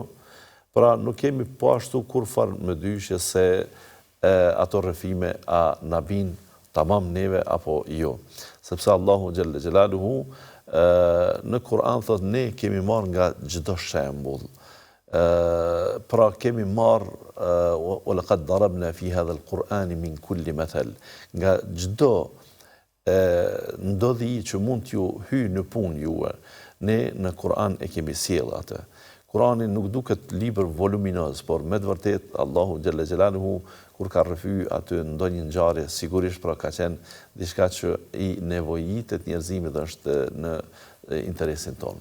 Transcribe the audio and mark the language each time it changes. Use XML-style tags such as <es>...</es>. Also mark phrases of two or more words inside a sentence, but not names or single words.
<sq>Pra nuk kemi po ashtu kur farë me dyshje se ato rrëfime a na bin tamam neve apo jo. Sepse Allahu</sq> <ar>جل جلاله</ar> <sq>në Kur'an thot ne kemi marrë nga çdo shembull. Pra kemi marrë</sq> <ar>وَلَقَدْ ضَرَبْنَا فِي هَذَا الْقُرْآنِ مِنْ كُلِّ مَثَلٍ.</ar> <sq>Nga çdo ndodhi që mund t'ju hyjë në punë juve, ne në Kur'an e kemi sjellë atë. Kur'ani nuk duket libër voluminoz, por me të vërtet Allahu</sq> <ar>جل جلاله</ar> <sq>kur ka rrëfyer aty ndonjë ngjarje, sigurisht pra ka qenë diçka që i nevojitet njerëzimit dhe është në interesin tonë.</sq>